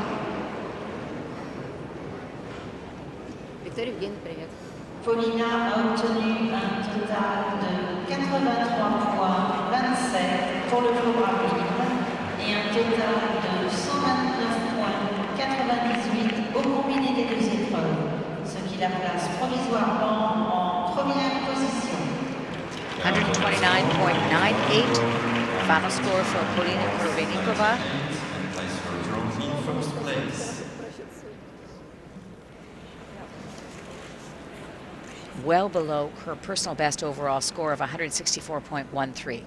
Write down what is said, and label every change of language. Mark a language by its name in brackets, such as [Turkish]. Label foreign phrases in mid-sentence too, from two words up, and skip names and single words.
[Russian] Victor Evgeny, привет. [French] Polina a obtenu un total de 83 points, 27 pour le programme libre et un total de 129 points, 98 au combiné des deux épreuves, ce qui la place provisoirement en première position. [English] 129.98, final score for Polina Korobenikova. And place her trophy in first place. Well below her personal best overall score of 164.13.